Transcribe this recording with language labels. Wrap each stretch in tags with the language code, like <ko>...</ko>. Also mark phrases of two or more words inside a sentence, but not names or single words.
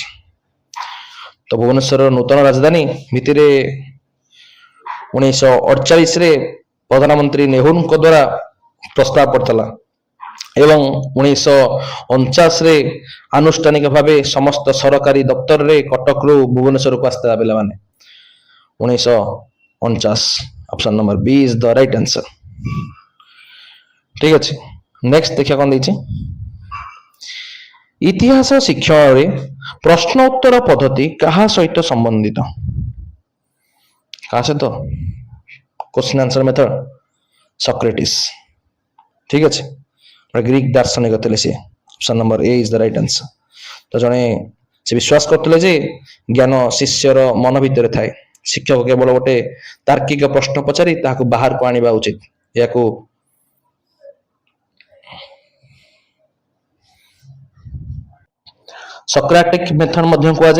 <or>ତ ଭୁବନେଶ୍ୱରର ନୂତନ ରାଜଧାନୀ ଭିତରେ 1948ରେ ପ୍ରଧାନମନ୍ତ୍ରୀ ନେହେରୁଙ୍କ ଦ୍ୱାରା ପ୍ରସ୍ତାବ ପଡ଼ିଥିଲା ଏବଂ 1949ରେ ଆନୁଷ୍ଠାନିକ ଭାବେ ସମସ୍ତ ସରକାରୀ ଦପ୍ତରରେ କଟକରୁ ଭୁବନେଶ୍ୱରକୁ ଆସିଥିଲା ପିଲାମାନେ।</or> <en>1949। option number B is the right answer.</en> <or>ଠିକ ଅଛି, ନେକ୍ସଟ ଦେଖିବା କଣ ଦେଇଛି। ଇତିହାସ ଶିକ୍ଷଣରେ ପ୍ରଶ୍ନ ଉତ୍ତର ପଦ୍ଧତି କାହା ସହିତ ସମ୍ବନ୍ଧିତ? କାହା ସହିତ?</or> <en>question answer method, ସକ୍ରେଟିସ୍।</en> <or>ଠିକ ଅଛି, ଗ୍ରୀକ ଦାର୍ଶନିକ ଥିଲେ ସିଏ।</or> <en>option number A is the right answer.</en> <or>ତ ଜଣେ ସେ ବିଶ୍ୱାସ କରୁଥିଲେ ଯେ ଜ୍ଞାନ ଶିଷ୍ୟର ମନ ଭିତରେ ଥାଏ, ଶିକ୍ଷକ କେବଳ ଗୋଟେ ତାର୍କିକ ପ୍ରଶ୍ନ ପଚାରି ତାହାକୁ ବାହାରକୁ ଆଣିବା ଉଚିତ। ଏହାକୁ</or> <en>Socratic method</en> <or>ମଧ୍ୟ କୁହାଯାଏ।</or>